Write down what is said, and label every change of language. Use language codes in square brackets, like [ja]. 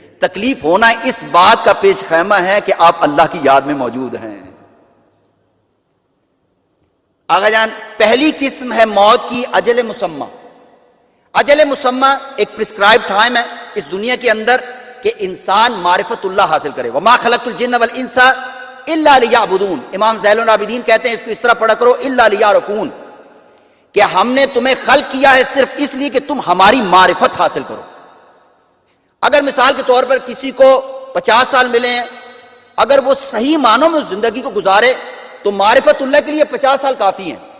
[ur] تکلیف ہونا اس بات کا پیش خیمہ ہے کہ آپ اللہ کی یاد میں موجود ہیں. آقا جان پہلی قسم ہے موت کی اجل مسمى. اجل مسمى ایک [en] prescribe time [ur] ہے اس دنیا کے اندر کہ انسان معرفت اللہ حاصل کرے. [ar] وما خلقت الجن والانس الا لیعبدون. [ur] امام زین العابدین کہتے ہیں اس کو اس طرح پڑھا کرو الا لیعرفون، کہ ہم نے تمہیں خلق کیا ہے صرف اس لیے کہ تم ہماری معرفت حاصل کرو. اگر مثال کے طور پر کسی کو 50 سال ملے ہیں، اگر وہ صحیح معنوں میں اس زندگی کو گزارے تو معرفت اللہ کے لیے 50 سال کافی ہیں.